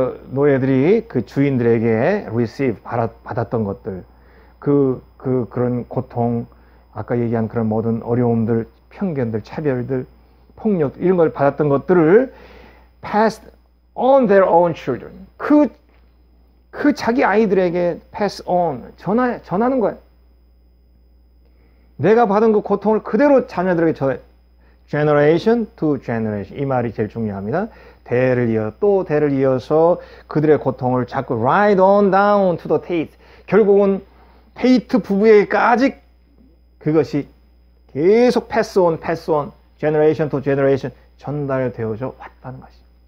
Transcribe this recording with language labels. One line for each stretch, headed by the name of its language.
Korean: 노예들이 그 주인들에게 receive, 받았던 것들, 그런 고통, 아까 얘기한 그런 모든 어려움들, 편견들, 차별들, 폭력, 이런 걸 받았던 것들을
English: passed on their own children.
Korean: 자기 아이들에게 pass on, 전하는 거예요. 내가 받은 그 고통을 그대로 자녀들에게 전해.
English: generation to generation.
Korean: 이 말이 제일 중요합니다. 또 대를 이어서 그들의 고통을 자꾸
English: right on down to the Tate.
Korean: 결국은 테이트 부부에게까지 그것이 계속
English: pass on, generation to generation
Korean: 전달되어져 왔다는 것이죠.